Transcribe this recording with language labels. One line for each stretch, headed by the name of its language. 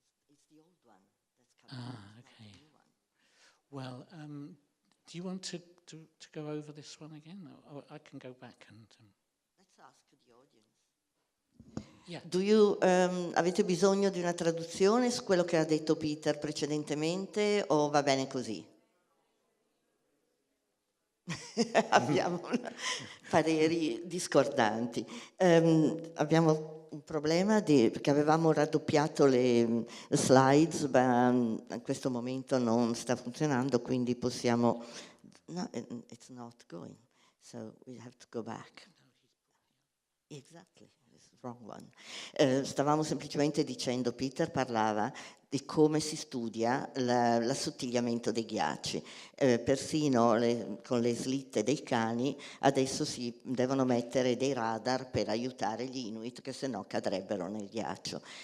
English: It's the old one that's coming. okay. The new one. Well, do you want to go over this one again, or I can go back and. Let's ask the audience. Yeah.
Italian: Avete bisogno di una traduzione su quello che ha detto Peter precedentemente o va bene così? Abbiamo pareri discordanti. Abbiamo un problema perché avevamo raddoppiato le slides, ma in questo momento non sta funzionando, quindi possiamo...
English: No, it's not going, so we have to go back. Exactly, it's the wrong one.
Italian: Stavamo semplicemente dicendo, Peter parlava di come si studia l'assottigliamento dei ghiacci. Persino con le slitte dei cani adesso si devono mettere dei radar per aiutare gli Inuit che sennò cadrebbero nel ghiaccio.